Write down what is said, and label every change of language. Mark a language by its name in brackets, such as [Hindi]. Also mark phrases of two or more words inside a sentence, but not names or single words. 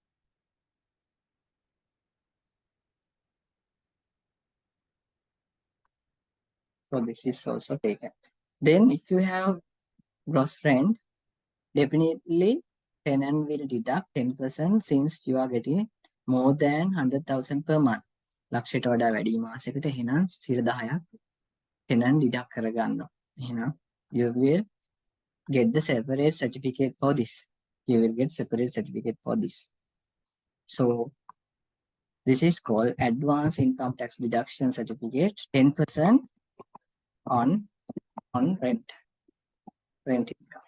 [English] So this is also taken. Then if you have gross rent, definitely tenant will deduct 10% since you are getting more than 100,000 per month. [Sinhala] ලක්ෂයට වඩා වැඩි මාසයකට එහෙනම් 10,000ක් [English] tenant deduct [Sinhala] කරගන්නවා. [English] එහෙනම් you will get the separate certificate for this. You will get separate certificate for this. So this is called advance income tax deduction certificate, 10% on rent income.